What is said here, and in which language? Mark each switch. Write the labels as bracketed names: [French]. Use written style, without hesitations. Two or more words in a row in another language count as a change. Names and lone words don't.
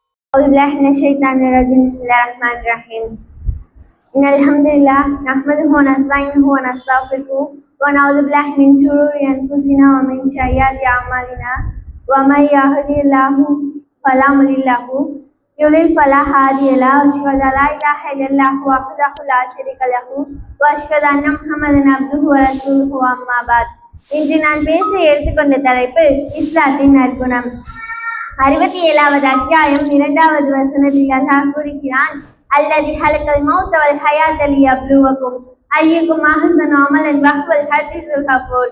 [Arabic] أعوذ بالله من الشيطان الرجيم بسم الله الرحمن الرحيم إن الحمد لله نحمده ونستعينه ونستغفره ونعوذ بالله من شرور أنفسنا ومن سيئات أعمالنا ومن يهده الله فلا مضل له يضلل فلا هادي له وأشهد أن لا إله إلا الله وحده لا شريك له وأشهد أن محمدا عبده ورسوله أما بعد [Tamil] இன்று நான் பேச எடுத்துக்கொண்ட தலைப்பு இஸ்லாத்தின் நற்குணம். 67வது அத்தியாயம் 2வது வசனத்தில் அல்லாஹ் கூறுகிறான், [Arabic] الذي خلق الموت والحياة ليبلوكم أيكم أحسن عملا وهو العزيز الغفور.